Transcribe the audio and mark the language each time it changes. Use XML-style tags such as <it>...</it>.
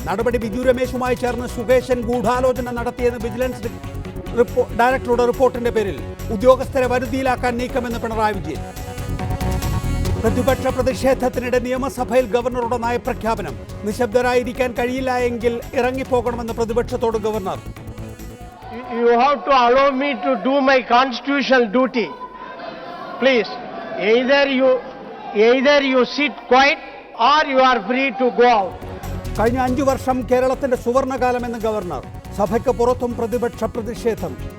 <ml>നടപടി ബിജു രമേശുമായി ചേർന്ന് സുകേശൻ ഗൂഢാലോചന നടത്തിയെന്ന് വിജിലൻസ് ഡയറക്ടറുടെ റിപ്പോർട്ടിന്റെ പേരിൽ ഉദ്യോഗസ്ഥരെ വരുതിയിലാക്കാൻ നീക്കമെന്ന് പിണറായി വിജയൻ. പ്രതിപക്ഷ പ്രതിഷേധത്തിനിടെ നിയമസഭയിൽ ഗവർണറുടെ നയപ്രഖ്യാപനം. നിശബ്ദരായിരിക്കാൻ കഴിയില്ല എങ്കിൽ ഇറങ്ങിപ്പോകണമെന്ന് പ്രതിപക്ഷത്തോട് governor.</ml> <en>You have to allow me to do my constitutional duty. Please, either you sit quiet or you are free to go out.</en> <ml>കഴിഞ്ഞ 5 വർഷം കേരളത്തിന്റെ സുവർണകാലമെന്ന് ഗവർണർ. സഭയ്ക്ക് പുറത്തും പ്രതിപക്ഷ പ്രതിഷേധം.</ml>